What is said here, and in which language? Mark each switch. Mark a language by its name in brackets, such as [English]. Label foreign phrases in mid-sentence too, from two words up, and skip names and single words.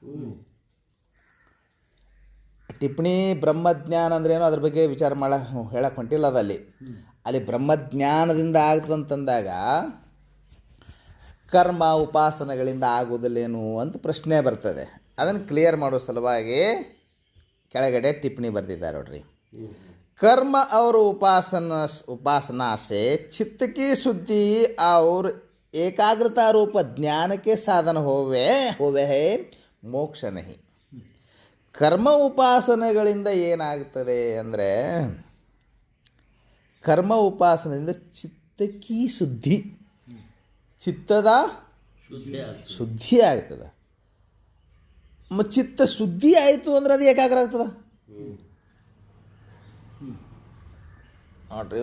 [Kannada] ಟಿಪ್ಪಣಿ ಬ್ರಹ್ಮಜ್ಞಾನ ಅಂದ್ರೇನು ಅದ್ರ ಬಗ್ಗೆ ವಿಚಾರ ಹೇಳಕ್ಕೆ ಹೊಂಟಿಲ್ಲ. ಅಲ್ಲಿ ಬ್ರಹ್ಮಜ್ಞಾನದಿಂದ ಆಗ್ತದಂತಂದಾಗ ಕರ್ಮ ಉಪಾಸನೆಗಳಿಂದ ಆಗೋದಿಲ್ಲೇನು ಅಂತ ಪ್ರಶ್ನೆ ಬರ್ತದೆ. ಅದನ್ನು ಕ್ಲಿಯರ್ ಮಾಡೋ ಸಲುವಾಗಿ ಕೆಳಗಡೆ ಟಿಪ್ಪಣಿ ಬರೆದಿದ್ದಾರೆ ನೋಡ್ರಿ. [Hindi] कर्म और उपासना से चित्त की शुद्धि और एकाग्रता रूप ज्ञान के साधन होवे है, मोक्ष नहीं. [Kannada] ಕರ್ಮ ಉಪಾಸನೆಗಳಿಂದ ಏನಾಗ್ತದೆ ಅಂದರೆ, ಕರ್ಮ ಉಪಾಸನೆಯಿಂದ ಚಿತ್ತ ಚಿತ್ತಕಿ ಶುದ್ಧಿ, ಚಿತ್ತದ ಶುದ್ಧಿ ಆಗ್ತದೆ. ಚಿತ್ತ ಶುದ್ಧಿ ಆಯಿತು ಅಂದ್ರೆ ಅದು ಏಕಾಗ್ರ ಆಗ್ತದೆ ನೋಡ್ರಿ.